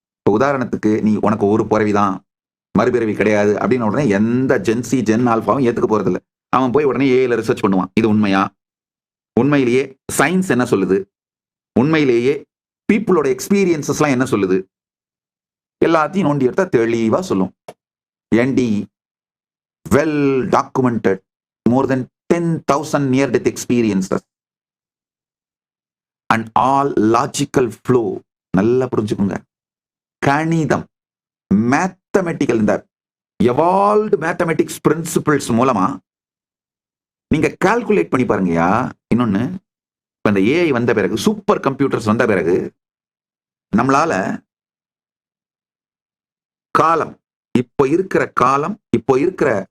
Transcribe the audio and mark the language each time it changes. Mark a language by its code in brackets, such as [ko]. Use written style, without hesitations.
[ta] உதாரணத்துக்கு, நீ உனக்கு ஒரு பிறவிதான், மறுபிறவி கிடையாது அப்படின்னு உடனே எந்த ஜென்சி ஜென் ஆல்பாவும் ஏத்துக்க போறதில்லை. அவன் போய் உடனே ஏஐல ரிசர்ச் பண்ணுவான். இது உண்மையா, உண்மையிலேயே சயின்ஸ் என்ன சொல்லுது, உண்மையிலேயே பீப்புளோட எக்ஸ்பீரியன்சஸ் எல்லாம் என்ன சொல்லுது, எல்லாத்தையும் நோண்டி எடுத்தா தெளிவா சொல்லும். [en] என்டி well documented, more than 10,000 near death experiences and all logical flow. [ta] நல்லா புரிஞ்சுக்குங்க. கணிதம், மேத்தமெட்டிக்கல், இந்த எவால்வ்டு மேத்தமெட்டிக்ஸ் பிரின்சிபிள்ஸ் மூலமா நீங்க கால்குலேட் பண்ணி பாருங்கயா. இன்னொன்னு, இப்ப இந்த ஏஐ வந்த பிறகு, சூப்பர் கம்ப்யூட்டர்ஸ் வந்த பிறகு நம்மளால காலம், இப்போ இருக்கிற காலம், இப்போ இருக்கிற